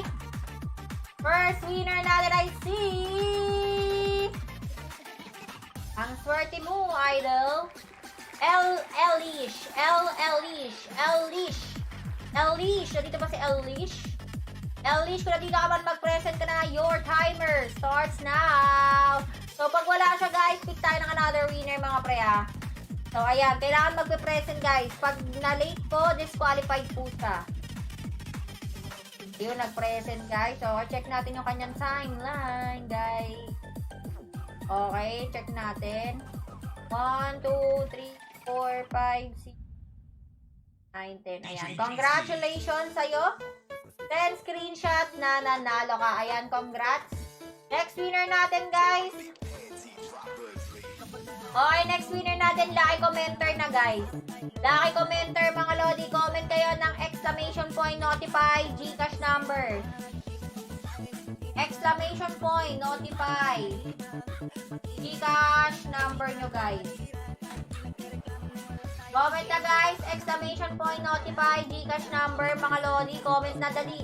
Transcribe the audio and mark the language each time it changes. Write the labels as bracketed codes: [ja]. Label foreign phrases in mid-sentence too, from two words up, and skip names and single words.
[en] First winner [tl] natin ay si... Ang swerte mo, idol. Elish. Dito ba si Elish? Elish, kung dito ka man mag-present ka na, [en] your timer starts now. [tl] So, pag wala siya, guys, pick tayo ng [en] another winner, [tl] mga pre, ah. So, ayan. Kailangan magpe-present, guys. Pag na-late po, disqualified po siya. Yun, nag-present, guys. So, check natin yung kanyang timeline, guys. Okay, check natin. 1, 2, 3, 4, 5, 6, 9, 10. Ayan. Congratulations sa'yo. 10 screenshot na nanalo ka. Ayan, congrats. [en] Next winner [tl] natin, guys. Okay, [en] next winner [tl] natin, [en] lucky commenter na, guys. Lucky commenter, [tl] mga lodi, [en] comment [tl] kayo ng [en] exclamation point, notify, Gcash number. Exclamation point, notify, Gcash number nyo, guys. Comment na, guys, exclamation point, notify, Gcash number, [tl] mga lodi, [en] comment na, dali.